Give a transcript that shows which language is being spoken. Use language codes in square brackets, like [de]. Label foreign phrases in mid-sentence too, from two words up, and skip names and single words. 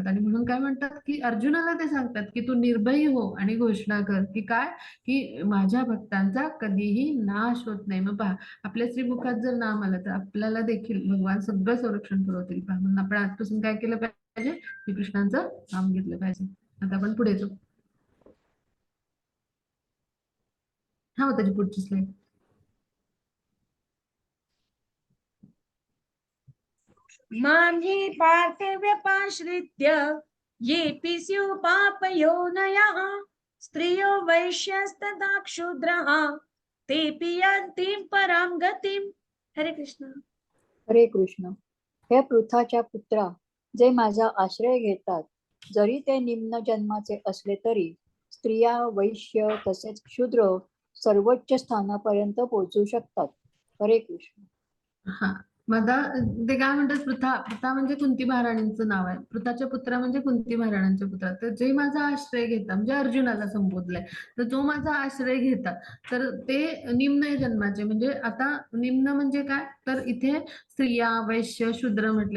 [mr] आणि म्हणून काय म्हणतात की अर्जुनाला ते सांगतात की तू निर्भयी हो आणि घोषणा कर की काय, की माझ्या भक्तांचा कधीही नाश होत नाही. मग पहा, आपल्या श्रीमुखात जर नाम आलं तर आपल्याला देखील भगवान सगळं संरक्षण पुरवतील. पहा, म्हणून आपण आजपासून काय केलं पाहिजे? श्रीकृष्णांचं नाम घेतलं पाहिजे. आता आपण पुढे जाऊ. हा, त्याची पुढची स्लाइड. [sa] मां हि पार्थिव्यपाश्रित्य येऽपि स्युः पापयोनयः स्त्रियो वैश्यस्तथा क्षूद्रः तेऽपि यान्ति परां गतिम्. [mr] हरे कृष्ण. हरे कृष्ण. हे पृथाच्या पुत्रा, जे माझा आश्रय घेतात, जरी ते निम्न जन्माचे असले तरी स्त्रिया, वैश्य तसेच क्षुद्र सर्वोच्च स्थानापर्यंत पोहोचू शकतात. हरे कृष्ण. हा, माझा ते काय म्हणतात, पृथा. पृथा म्हणजे कुंती महाराणींचं नाव आहे. पृथाच्या पुत्रा म्हणजे कुंती महाराणांच्या पुत्रा. तर जे माझा आश्रय घेतात, म्हणजे अर्जुनाला संबोधलंय, तर जो माझा आश्रय घेतात तर ते निम्न जन्माचे. म्हणजे आता निम्न म्हणजे काय, तर इथे स्त्रिया, वैश्य, शूद्र म्हटले.